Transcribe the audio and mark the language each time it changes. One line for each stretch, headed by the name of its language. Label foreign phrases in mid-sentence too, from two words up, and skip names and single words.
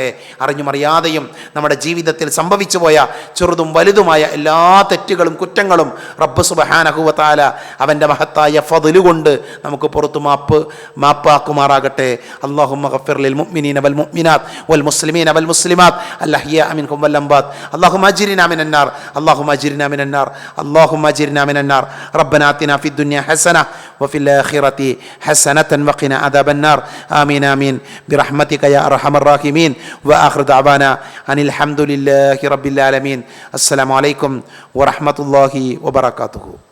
Malayalam: അറിഞ്ഞും അറിയാതെയും നമ്മുടെ ജീവിതത്തിൽ സംഭവിച്ചു പോയ ചെറുതും വലുതുമായ എല്ലാ തെറ്റുകളും കുറ്റങ്ങളും റബ്ബ്
Arabic: سبحانه وتعالى
Malayalam: അവൻ്റെ മഹത്തായ ഫദ്ല് കൊണ്ട് നമുക്ക് പുറത്തു മാപ്പാക്കുമാറാകട്ടെ.
Arabic: اللهم اغفر للمؤمنين والمؤمنات والمسلمين والمسلمات الأحياء منهم والأموات اللهم أجرنا من النار اللهم أجرنا من النار اللهم أجرنا من النار ربنا آتنا في الدنيا حسنة وفي الآخرة حسنة وقنا عذاب النار آمين آمين برحمتك يا أرحم الراحمين وآخر دعوانا أن الحمد لله رب العالمين السلام عليكم ورحمة الله وبركاته.